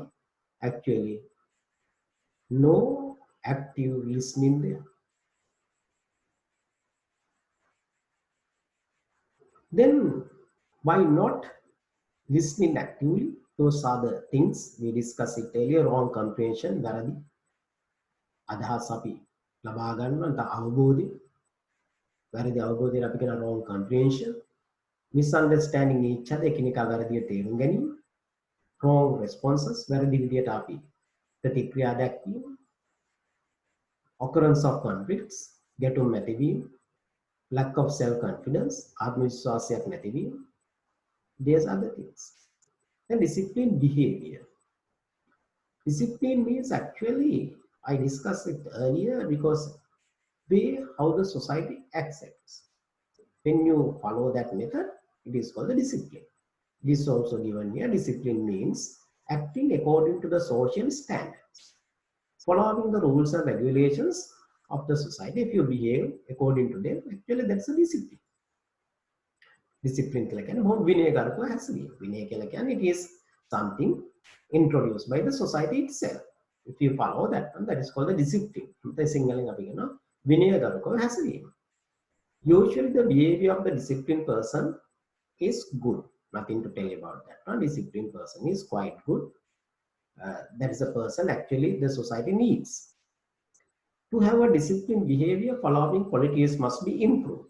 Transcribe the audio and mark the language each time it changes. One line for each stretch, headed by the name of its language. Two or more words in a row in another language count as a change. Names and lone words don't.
English: Actually, no active listening there. Then why not listening actively? Those are the things we discussed it earlier. Wrong comprehension,
Sinhala: වැරදි අදහස් අපි ලබා ගන්නට අවබෝධය, වැරදි අවබෝධය අපි කියන
English: wrong comprehension, misunderstanding each other,
Sinhala: එකිනෙකා වැරදිව තේරුම් ගැනීම,
English: wrong responses,
Sinhala: වැරදි විදියට අපි ප්‍රතික්‍රියා දැක්වීම,
English: occurrence of conflicts,
Sinhala: ගැටුම් ඇතිවීම,
English: lack of self confidence,
Sinhala: ආත්ම විශ්වාසයක් නැතිවීම.
English: These are the things. And discipline behavior. Discipline means, actually I discussed it earlier, because way how the society accepts. When you follow that method, it is called the discipline. This is also given here. Discipline means acting according to the social standards, following the rules and regulations of the society. If you behave according to them, actually that's a discipline.
Sinhala: Discipline කියලා කියන්නේ බොහොම විනයගරුකව හැසිරීම. විනය කියලා කියන්නේ
English: it is something introduced by the society itself. If you follow that one, that is called the discipline.
Sinhala: The සිංහලෙන් අපි කියනවා විනයගරුකව හැසිරීම.
English: Usually the behavior of the disciplined person is good. Nothing to tell about that. A disciplined person is quite good. That is a person actually the society needs. To have a disciplined behavior, following qualities must be improved.